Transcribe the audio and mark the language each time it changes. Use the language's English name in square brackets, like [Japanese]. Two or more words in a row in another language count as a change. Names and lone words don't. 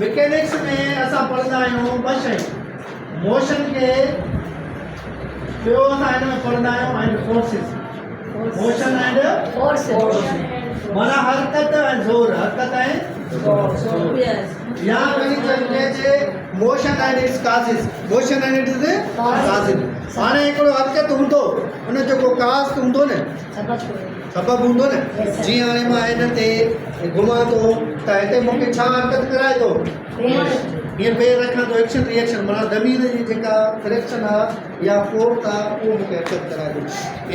[Sindhi] मैकेनिक्स में असां पढ़ंदा आहियूं ॿ शयूं, मोशन खे, ॿियो असां हिन में पढ़ंदा आहियूं [English] and forces. motion and force [Sindhi] माना हरकत ऐं ज़ोर, हरकत ऐं या कहीं चइजे [English] motion and its causes, motion and its causes. [Sindhi] हाणे हिकिड़ो हरकत हूंदो, उन जो को काज़ हूंदो न, सबबु हूंदो न। जीअं हाणे मां हिन ते घुमां थो त हिते मूंखे छा हरकत कराए थो, हीअं पेर रखां थो, [English] action reaction, [Sindhi] माना ज़मीन जी जेका फ्रिक्शन आहे या फोर्स आहे उहो मूंखे हरकत कराए थो।